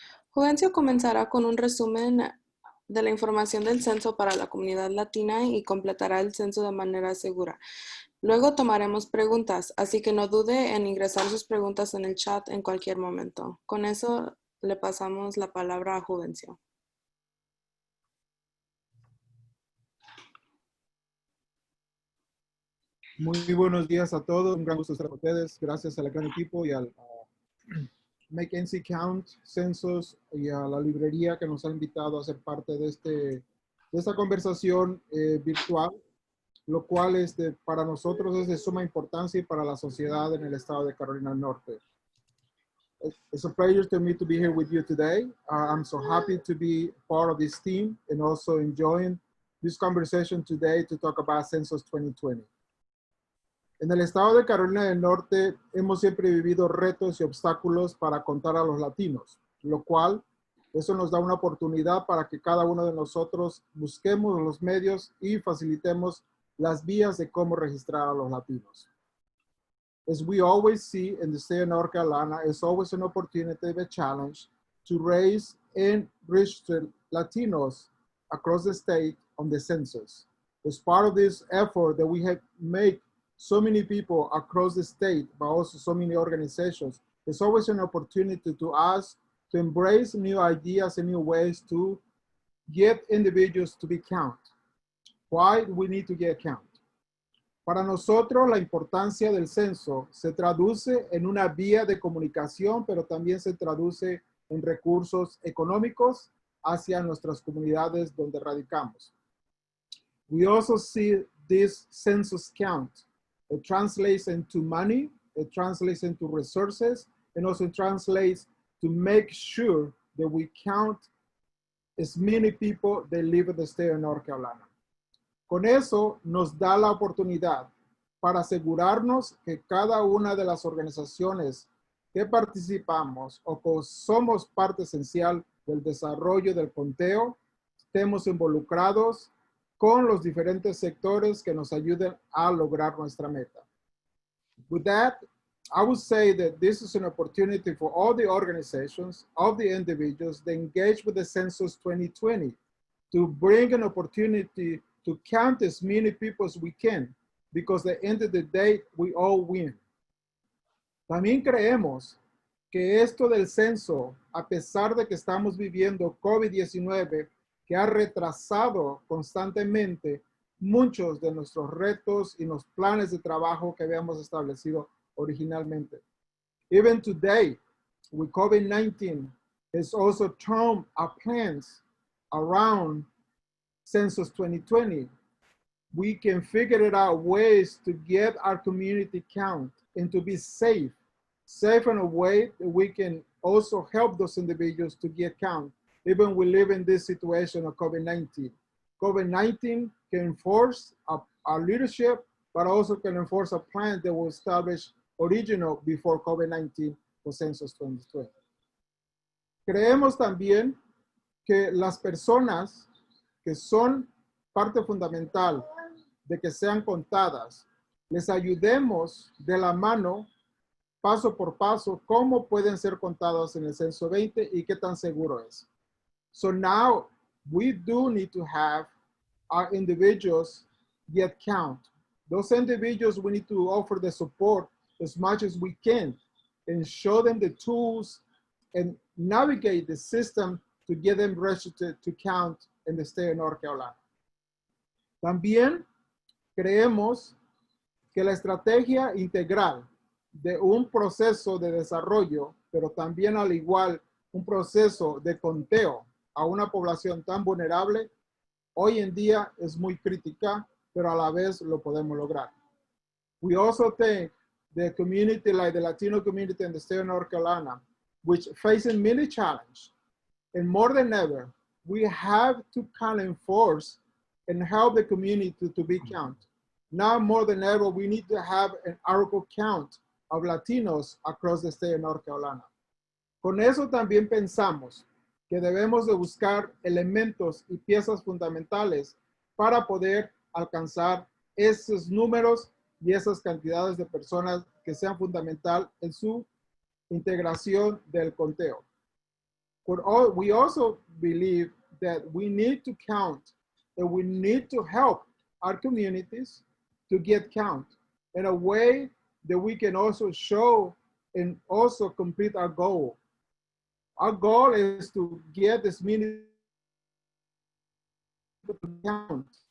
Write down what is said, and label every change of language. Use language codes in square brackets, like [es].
[es] Juvencio comenzará con un resumen de la información del censo para la comunidad latina y completará el censo de manera segura. Luego tomaremos preguntas, así que no dude en ingresar sus preguntas en el chat en cualquier momento. Con eso le pasamos la palabra a Juvencio. Muy buenos días a todos, un gran gusto estar con ustedes, gracias al gran equipo y al Make NC Count, Census y a la librería que nos ha invitado a ser parte de esta conversación virtual, lo cual para nosotros es de suma importancia y para la sociedad en el estado de Carolina del Norte. [en] It's a pleasure to me to be here with you today. I'm so happy to be part of this team and also enjoying this conversation today to talk about Census 2020. [es] En el estado de Carolina del Norte hemos siempre vivido retos y obstáculos para contar a los latinos, lo cual eso nos da una oportunidad para que cada uno de nosotros busquemos los medios y facilitemos las vías de cómo registrar a los latinos. [en] As we always see in the state of North Carolina, it's always an opportunity, a challenge to raise and register Latinos across the state on the census. As part of this effort that we have made so many people across the state, but also so many organizations, there's always an opportunity to us to embrace new ideas and new ways to get individuals to be counted. Why do we need to get counted? [es] Para nosotros, la importancia del censo se traduce en una vía de comunicación, pero también se traduce en recursos económicos hacia nuestras comunidades donde radicamos. [en] We also see this census count. It translates into money, it translates into resources, and also translates to make sure that we count as many people that live in the state of North Carolina. [es] Con eso nos da la oportunidad para asegurarnos que cada una de las organizaciones que participamos o que somos parte esencial del desarrollo del conteo, estemos involucrados con los diferentes sectores que nos ayuden a lograr nuestra meta. [en] With that, I would say that this is an opportunity for all the organizations, all the individuals that engage with the Census 2020 to bring an opportunity to count as many people as we can, because at the end of the day, we all win. [es] También creemos que esto del censo, a pesar de que estamos viviendo COVID-19, que ha retrasado constantemente muchos de nuestros retos y los planes de trabajo que habíamos establecido originalmente. [en] Even today, with COVID-19, has also turned our plans around Census 2020. We can figure out ways to get our community count and to be safe in a way that we can also help those individuals to get count. Even we live in this situation of COVID-19. COVID-19 can enforce our leadership, but also can enforce a plan that was established original before COVID-19 for Census 2020. [es] Creemos también que las personas que son parte fundamental de que sean contadas, les ayudemos de la mano, paso por paso, cómo pueden ser contados en el Censo 20 y qué tan seguro es. [en] So now we do need to have our individuals get count. Those individuals, we need to offer the support as much as we can and show them the tools and navigate the system to get them registered to count in the state of North Carolina. [es] También creemos que la estrategia integral de un proceso de desarrollo, pero también al igual un proceso de conteo a una población tan vulnerable, hoy en día es muy crítica, pero a la vez lo podemos lograr. [en] We also think the community, like the Latino community in the state of North Carolina, which facing many challenges, and more than ever, we have to kind of enforce and help the community to be counted. Now more than ever, we need to have an article count of Latinos across the state of North Carolina. [es] Con eso también pensamos que debemos de buscar elementos y piezas fundamentales para poder alcanzar esos números y esas cantidades de personas que sean fundamental en su integración del conteo. [en] We also believe that we need to count and we need to help our communities to get count in a way that we can also show and also complete our goal. Our goal is to get as many count.